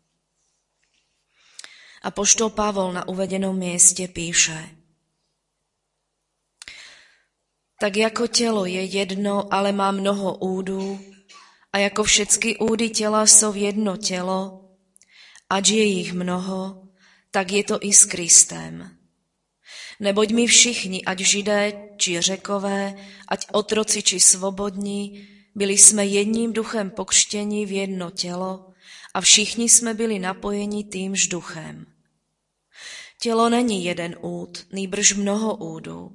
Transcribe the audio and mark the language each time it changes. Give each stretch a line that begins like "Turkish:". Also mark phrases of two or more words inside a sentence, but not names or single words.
Slovak: Apoštol Pavol na uvedenom mieste píše: Tak ako telo je jedno, ale má mnoho údů, a ako všetky údy tela sú jedno telo, ač je ich mnoho, tak je to i s Kristem.
Czech: Neboť my všichni, ať Židé, či Řekové, ať otroci, či svobodní, byli jsme jedním duchem pokřtěni v jedno tělo a všichni jsme byli napojeni týmž duchem. Tělo není jeden úd, nýbrž mnoho údů.